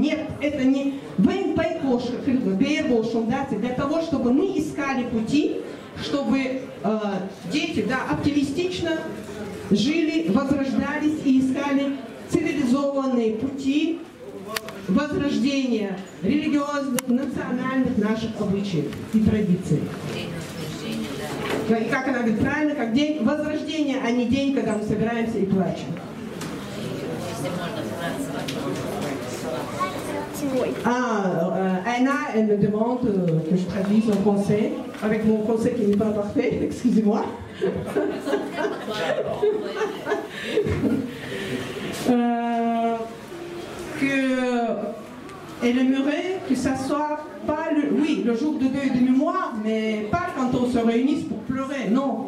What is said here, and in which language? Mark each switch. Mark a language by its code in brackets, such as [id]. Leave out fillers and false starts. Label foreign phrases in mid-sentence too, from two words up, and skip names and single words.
[ru] Нет, это не для того, чтобы мы искали пути, чтобы дети, да, оптимистично жили, возрождались и искали цивилизованные пути возрождения религиозных, национальных наших обычаев и традиций. И как она говорит правильно, как день возрождения, а не день, когда мы собираемся и плачем. [fr] Anna, elle me demande que je traduise en français, avec mon français qui n'est pas parfait, excusez-moi. Elle aimerait que ça soit pas le jour de deuil de mémoire, mais pas quand on se réunisse pour pleurer, non.